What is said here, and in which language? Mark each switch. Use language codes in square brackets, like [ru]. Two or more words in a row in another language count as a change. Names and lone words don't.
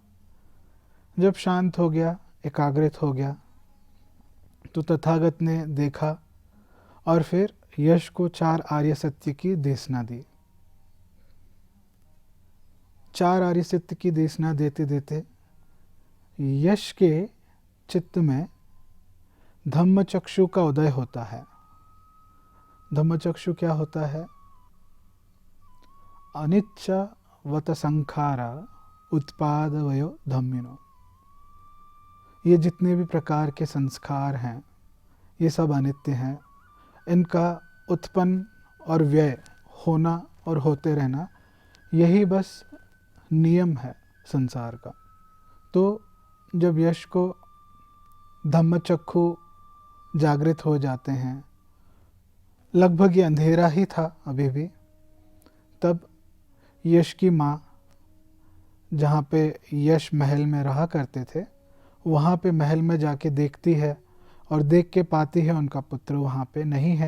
[hi] जब शांत हो गया, एकाग्रित हो गया तो तथागत ने देखा और फिर यश को 4 आर्य सत्य की देशना दी। 4 आर्य सत्य की देशना देते देते यश के चित्त में धम्मचक्षु का उदय होता है। धम्मचक्षु क्या होता है? [pi] अनिच्च संखारा उत्पादवयो धम्मिनो। [hi] ये जितने भी प्रकार के संस्कार हैं ये सब अनित्य हैं, इनका उत्पन्न और व्यय होना और होते रहना यही बस नियम है संसार का। तो जब यश को धम्मचक्षु जागृत हो जाते हैं, लगभग ये अंधेरा ही था अभी भी, तब यश की माँ जहाँ पे यश महल में रहा करते थे वहाँ पे महल में जाके देखती है और देख के पाती है उनका पुत्र वहाँ पे नहीं है।